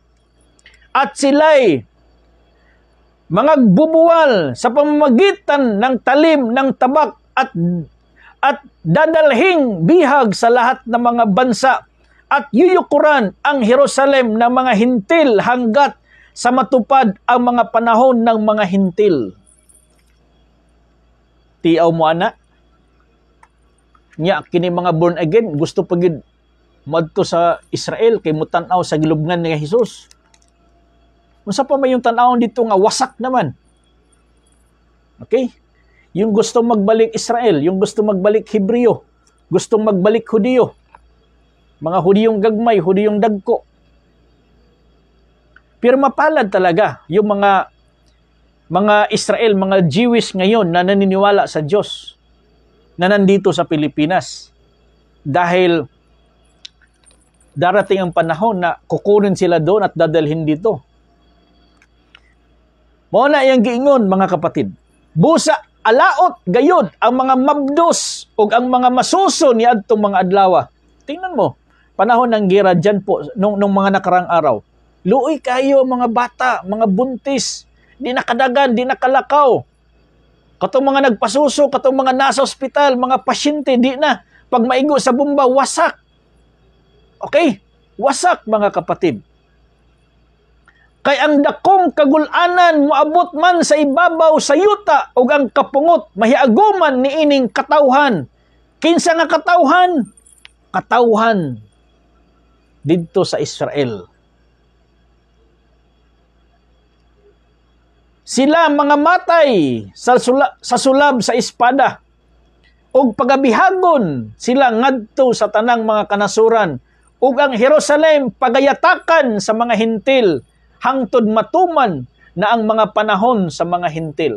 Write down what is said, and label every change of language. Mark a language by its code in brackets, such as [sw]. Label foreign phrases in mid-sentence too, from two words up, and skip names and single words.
[tl] At sila'y mga bubuwal sa pamamagitan ng talim ng tabak at dadalhing bihag sa lahat ng mga bansa at yuyukuran ang Jerusalem ng mga hintil hanggat sa matupad ang mga panahon ng mga hintil. [ceb] Tiaw mo ana. Nya kini mga born again gusto pagid madto sa Israel kay mutanaw sa gilubngan ni Jesus. Unsa pa may yung tan-awon dito nga wasak naman. Okay? [tl] Yung gustong magbalik Israel, yung gustong magbalik Hebreo, gustong magbalik Hudiyo, mga Hudiyong gagmay, Hudiyong dagko. Pero mapalad talaga yung mga Israel, mga Jewish ngayon na naniniwala sa Diyos na nandito sa Pilipinas. Dahil darating ang panahon na kukunin sila doon at dadalhin dito. [ceb] Muna yung giingon, mga kapatid. Busa, alaot, gayod, ang mga mabdos o ang mga masuso ni adtong mga adlawa. [tl] Tingnan mo, panahon ng gera dyan po, nung mga nakarang araw. [ceb] Luoy kayo mga bata, mga buntis, di nakadagan, di nakalakaw. Katong mga nagpasuso, katong mga nasa ospital, mga pasyente, di na. Pag maigo sa bomba, wasak. Okay? Wasak, mga kapatid. Kay ang dakong kagulanan moabot man sa ibabaw sa yuta ug ang kapungot mahiaguman niining katawhan. Kinsa nga katawhan? Katawhan didto sa Israel. Sila mga matay sa sulab sa espada ug pagabihagon sila ngadto sa tanang mga kanasuran ug ang Jerusalem pagayatakan sa mga hintil hangtod matuman na ang mga panahon sa mga hintil.